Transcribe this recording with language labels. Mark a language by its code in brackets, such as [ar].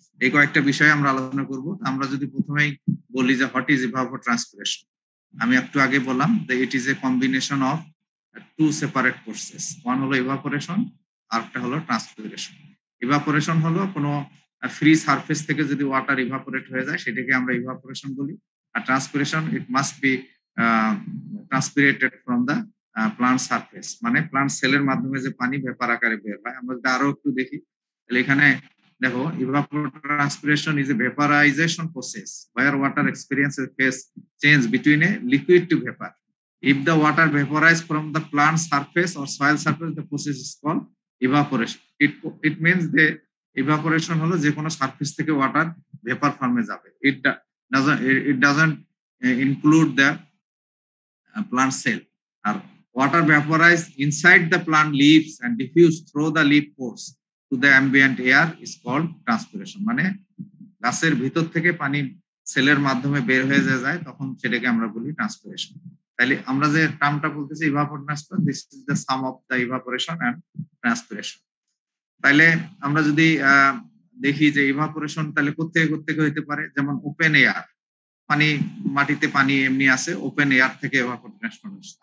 [bn] এই কয়েকটা বিষয়ে আমরা আলোচনা করব। আমরা যদি প্রথমেই বলি যে [en] what is evapotranspiration, [bn] আমি একটু আগে বললাম যে [en] it is a combination of two separate process, [bn] one হলো ইভাপোরেশন আর একটা হলো ট্রান্সপিরেশন। ইভাপোরেশন হলো কোনো ফ্রি সারফেস থেকে যদি ওয়াটার ইভাপোরেট হয়ে যায় সেটাকে আমরা ইভাপোরেশন বলি, আর transpiration [en] it must be transpirated from the plant surface, [bn] মানে প্লান্ট সেলের মাধ্যমে যে পানি ভেপার আকারে বের হয়। আমরা যদি আরো একটু দেখি তাহলে এখানে দেখো, [en] evapotranspiration is a vaporization process where water experiences a phase change between a liquid to vapor. If the water vaporizes from the plant surface or soil surface, the process is called evaporation. It means the evaporation [bn] হলো যে কোনো surface থেকে water vapour ফর্মে যাবে। [en] It doesn't include the plant cell. আর water vaporized inside the plant leaves and diffuse through the leaf pores to the ambient air is called transpiration. [bn] মানে গাছের ভিতর থেকে পানি সেলের মাধ্যমে বের হয়ে যায়, তখন সেটাকে আমরা বলি ট্রান্সপিরেশন। তাহলে আমরা যে টার্মটা বলতেছি ইভাপোট্রান্সপিরেশন, [en] This is the sum of the evaporation and transpiration. [bn] তাহলে আমরা যদি দেখি যে ইভাপোরেশন তাহলে কোত্থেকে হইতে পারে, যেমন ওপেন এয়ার, পানি মাটিতে পানি এমনি আছে, ওপেন এয়ার থেকে ইভাপোট্রান্সপিরেশন।